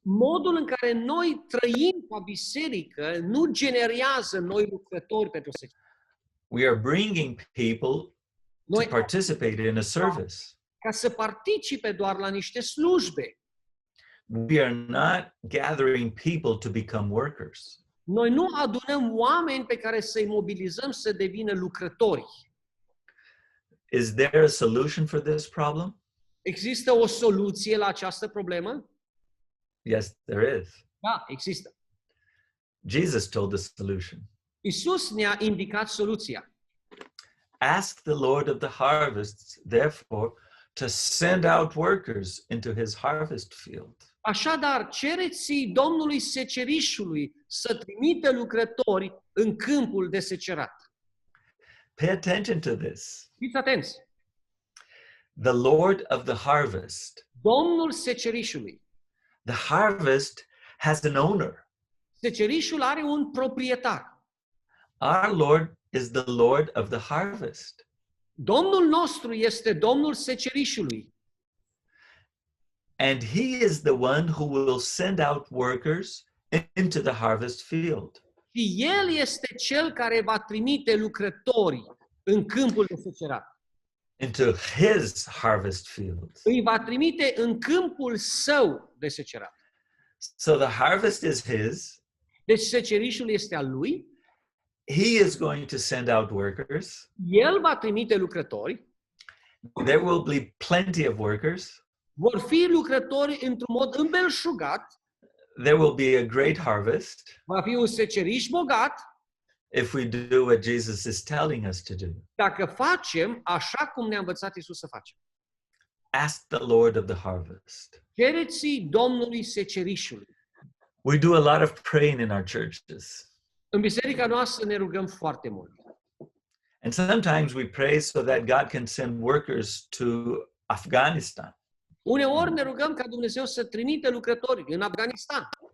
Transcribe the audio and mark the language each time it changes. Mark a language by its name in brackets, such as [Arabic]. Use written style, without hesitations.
[Romanian] Modul în care noi trăim ca biserică nu generează noi lucrători pentru seceriș. [English] We are bringing people to [Romanian] Noi, [English] participate in a service. [Romanian] ca să participe doar la niște slujbe. [English] We are not gathering people to become workers. [Romanian] Noi nu adunăm oameni pe care să-i mobilizăm să devină lucrători. [English] Is there a solution for this problem? [Romanian] Există o soluție la această problemă? [English] Yes, there is. [Romanian] Da, există. [English] Jesus told the solution. [Romanian] Isus ne-a indicat soluția. [English] Ask the Lord of the harvests, therefore, to send out workers into his harvest field. [Romanian] Așadar, cereți Domnului secerișului să trimită lucrători în câmpul de secerat. [English] Pay attention to this. [Romanian] Fiți atenți! [English] The Lord of the harvest. [Romanian] Domnul secerișului. [English] The harvest has an owner. [Romanian] Secerișul are un proprietar. [English] Our Lord is the Lord of the harvest. [Romanian] Domnul nostru este Domnul secerișului. [English] And he is the one who will send out workers into the harvest field. [Romanian] Și El este Cel care va trimite lucrători în câmpul de secerat. [English] Into his harvest field. [Romanian] Îi va trimite în câmpul său de secerat. [English] So the harvest is his. [Romanian] Deci secerișul este al lui. [English] He is going to send out workers. [Romanian] El va trimite lucrători. [English] There will be plenty of workers. [Romanian] Vor fi lucrători într-un mod îmbelșugat. [English] There will be a great harvest [Romanian] Va fi un seceriș bogat [English] if we do what Jesus is telling us to do. [Romanian] dacă facem așa cum ne-a învățat Isus să facem. [English] Ask the Lord of the harvest. [Romanian] Cereți Domnului secerișului. [English] We do a lot of praying in our churches. [Romanian] În biserica noastră ne rugăm foarte mult. [English] And sometimes we pray so that God can send workers to Afghanistan. [Romanian] Uneori ne rugăm ca Dumnezeu să trimită lucrători în Afganistan.